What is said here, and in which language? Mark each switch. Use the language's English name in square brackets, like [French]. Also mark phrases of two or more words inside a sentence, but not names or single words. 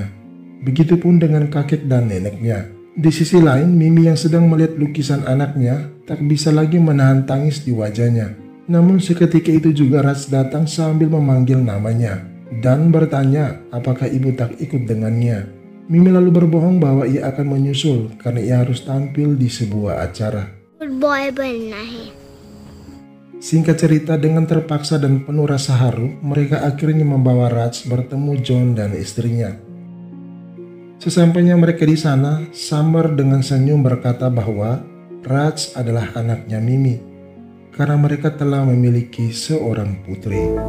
[Indonesian] Begitupun dengan kakek dan neneknya. Di sisi lain, Mimi yang sedang melihat lukisan anaknya tak bisa lagi menahan tangis di wajahnya. Namun seketika itu juga Raj datang sambil memanggil namanya dan bertanya apakah ibu tak ikut dengannya. Mimi lalu berbohong bahwa ia akan menyusul karena ia harus tampil di sebuah acara. [English] good boy [Hindi] बनना है। [Indonesian] Singkat cerita, dengan terpaksa dan penuh rasa haru, mereka akhirnya membawa Raj bertemu John dan istrinya. Sesampainya mereka di sana, Summer dengan senyum berkata bahwa Raj adalah anaknya Mimi karena mereka telah memiliki seorang putri.